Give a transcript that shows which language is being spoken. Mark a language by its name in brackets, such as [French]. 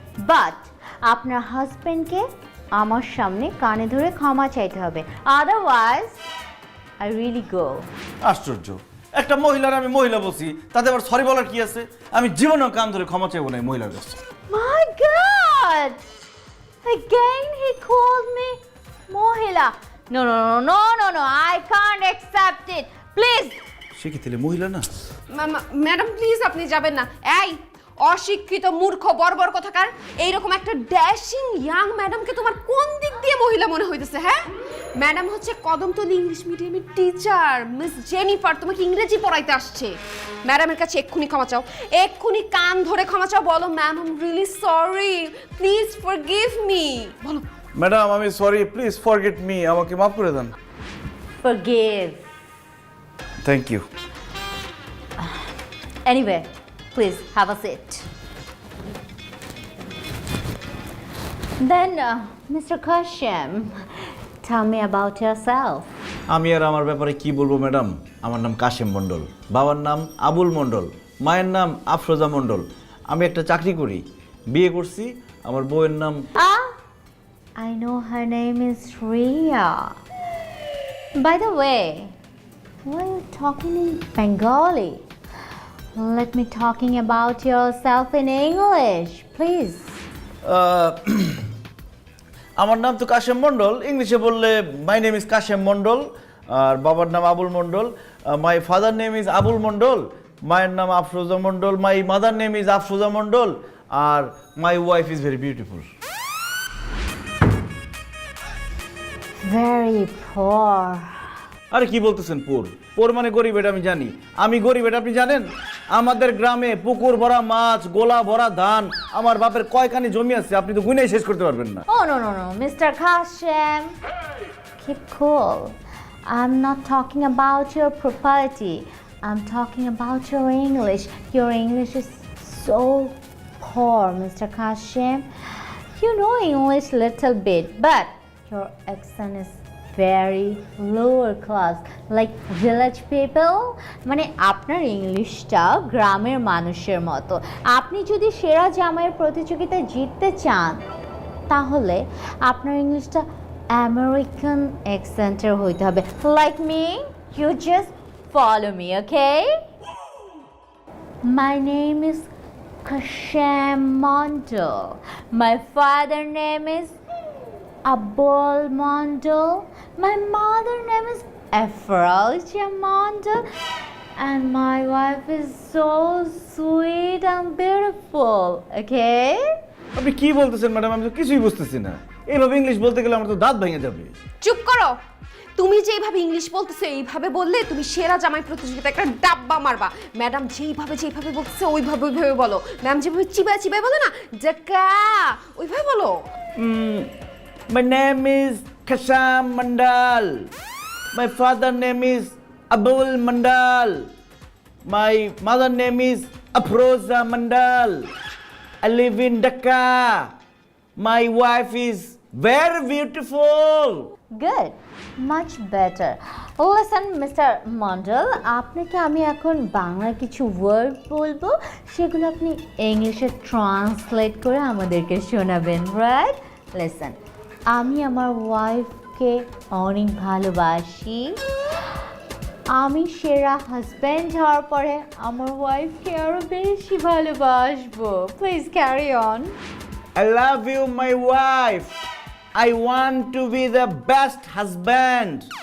[Bangla] But আপনার হাজবেন্ডকে আমার সামনে কানে ধরে ক্ষমা চাইতে হবে। [English] Otherwise, I really go. [Bangla] আশ্চর্য, একটা মহিলার আমি মহিলা বলছি, তাতে আবার সরি বলার কি আছে? আমি জীবনেও কান ধরে ক্ষমা চাইবো না এই মহিলার কাছে। [English] My God! Again he called me Mohila. No, no, no, no, no, no. I can't accept it. Please. [Bangla] সে কি তাহলে মহিলা না? ম্যাডাম প্লিজ আপনি যাবেন না। এই অশিক্ষিত মূর্খ বর্বর কথাকার, এইরকম একটা ড্যাশিং ইয়াং ম্যাডামকে তোমার কোন দিক দিয়ে মহিলা মনে হইতেছে? হ্যাঁ, ম্যাডাম হচ্ছে কদমতলী ইংলিশ মিডিয়ামের টিচার মিস জেনিফার, তোমাকে ইংরেজি পড়াইতে আসছে। ম্যাডামের কাছে এক্ষুনি ক্ষমা চাও, এক্ষুনি কান ধরে ক্ষমা চাও, বলো [English] ma'am I am really sorry, please forgive me, [Bangla] বলো। ম্যাডাম আমি সরি, [English] please forget me, [Bangla] আমাকে মাফ করে দেন। [English] Forgive. Thank you. Anyway, please have a seat. Then, Mr. Kashim, tell me about yourself. [Bangla] আমি আর আমার ব্যাপারে কি বলবো ম্যাডাম? আমার নাম কাশেম মণ্ডল, বাবার নাম আবুল মণ্ডল, মায়ের নাম আফরোজা মণ্ডল। আমি একটা চাকরি করি, বিয়ে করছি, আমার বউয়ের নাম [English] I know her name is Ria. By the way, why are you talking in Bengali? Let me talking about yourself in English, please. [Bangla] আমার নাম তো কাশেম মণ্ডল, ইংলিশে বললে [English] my name is Kashem Mondal, [Bangla] আর বাবার নাম আবুল মণ্ডল। [English] my father name is Abul Mondal, [Bangla] মায়ের নাম আফরোজা মণ্ডল, [English] My mother name is Afroza Mondal, আর my wife is very beautiful. Very poor. [Bangla] আরে কি বলতেছেন পোর? পোর মানে গরিব, এটা আমি জানি। আমি গরিব এটা আপনি জানেন? আমাদের গ্রামে পুকুর ভরা মাছ, গোলা ভরা ধান, আমার বাপের কয়খানি জমি আছে আপনি তো গুনেই শেষ করতে পারবেন না। [English] Oh, no, no, no. Mr. Kashim, keep cool. I'm not talking about your property. I'm talking about your English. Your English is so poor, Mr. Kashim. You know English little bit, but your accent is very lower class, like village people. [Bangla] মানে আপনার ইংলিশটা গ্রামের মানুষের মতো। আপনি যদি সেরা জামাইয়ের প্রতিযোগিতায় জিততে চান তাহলে আপনার ইংলিশটা আমেরিকান অ্যাকসেন্টের হইতে হবে। [English] Like me, you just follow me, okay? My name is Kashim Mondal. My father name is Abul Mondal. My mother name is Afroja Mondal. And my wife is so sweet and beautiful, okay? [Bangla] আপনি কি বলতেছেন madam? আমি তো কিছুই বুঝতেছি না। এইভাবে English বলতে গেলে আমার তো দাঁত ভেঙে যাবে। চুপ করো। তুমি যেভাবে ইংলিশ বলতেছো এইভাবে বললে তুমি সেরা জামাই প্রতিযোগিতা একটা ডাব্বা মারবা। ম্যাডাম যেভাবে বলতেছে ওইভাবে বলো। ম্যাম যেভাবে চিবায় বলে না জাকা, ওইভাবে বলো। [English] My name is Kasham Mandal. My father name is Abul Mandal. My mother name is Afroza Mandal. I live in Dhaka. My wife is very beautiful. Good, much better. Listen, Mr. [Bangla] Mondal, আপনাকে আমি এখন বাংলা কিছু word বলবো, সেগুলো আপনি ইংলিশে translate করে আমাদেরকে শোনাবেন, রাইট? লিসেন, আমি আমার ওয়াইফকে অনেক ভালোবাসি। আমি সেরা হাজব্যান্ড হওয়ার পরে আমার ওয়াইফকে আরো বেশি ভালোবাসবো। [English] Please carry on. I love you, my wife. I want to be the best husband.